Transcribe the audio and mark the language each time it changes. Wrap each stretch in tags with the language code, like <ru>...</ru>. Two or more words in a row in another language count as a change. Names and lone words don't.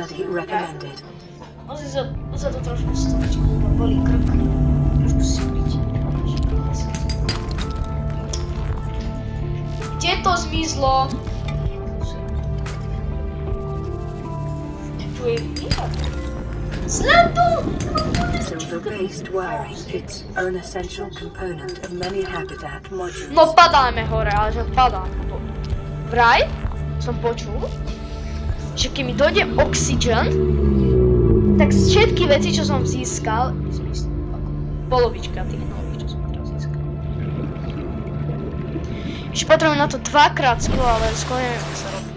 <sk>Musím sa to trošku stočiť, lebo bolí krk. Trošku si byť. Kde to zmizlo? Tu je výhľad. Zlato!</sk> <en>Silver-based wiring, its an essential component of many habitat modules.</en> <sk>No padáme hore, ale že padáme. Vraj som počul, že keď mi dojde oxygen, tak všetky veci, čo som získal, polovička tých nových, čo som teraz získal. Ešte potrebujem na to dvakrát sklo, ale sklo neviem, jak sa robí.</sk>